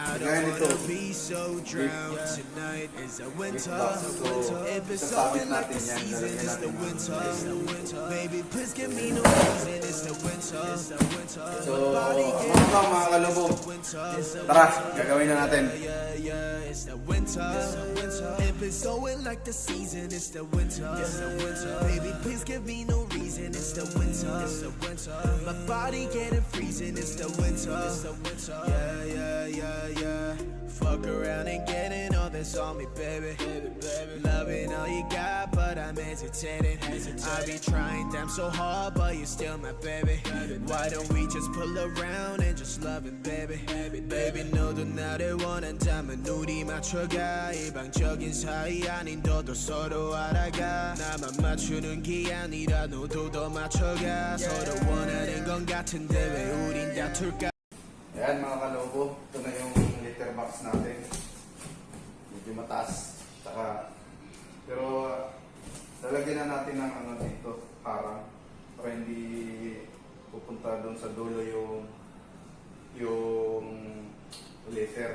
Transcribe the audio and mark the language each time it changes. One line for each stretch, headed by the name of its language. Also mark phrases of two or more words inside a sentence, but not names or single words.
Filipino: Gaya nito,
English: gift box.
Filipino: So, isasabit natin yan. Lalagyan natin so, mga kalobo, tara, gagawin na natin.
English: It's going like the season, it's the winter. Baby, please give me no reason, it's the winter. My body getting freezing, it's the winter. Yeah. Fuck around and getting all this on me, baby. Loving all you got, but I'm hesitating. I be trying damn so hard, but you're still my baby. Why don't we just pull around and just love it, baby? Baby,
Korean: 너도 나를 원한다면 우리 맞춰가. 일방적인 사이 아닌 너도 서로 알아가. 나만 맞추는 게 아니라 너도 더 맞춰가. 서로 원하는 건 같은데 왜 우린 다툴까?
Filipino: Ayan mga kalobo, ito na yung litter box natin. Medyo mataas. Pero lalagyan na natin ng ano dito, parang para hindi pupunta doon sa dulo yung laser.